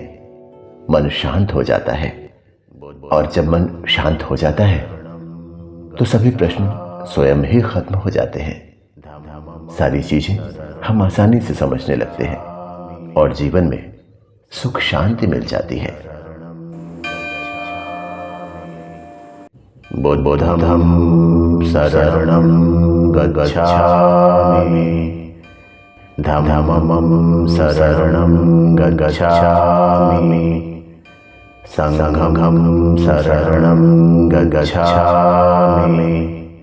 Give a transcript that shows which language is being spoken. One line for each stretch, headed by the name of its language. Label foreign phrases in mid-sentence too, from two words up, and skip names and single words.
Hindi: मन शांत हो जाता है, और जब मन शांत हो जाता है तो सभी प्रश्न स्वयं ही खत्म हो जाते हैं। सारी चीजें हम आसानी से समझने लगते हैं और जीवन में सुख शांति मिल जाती है।
Pali: बुद्धं शरणं गच्छामि, धम्मं शरणं गच्छामि, संघं शरणं गच्छामि,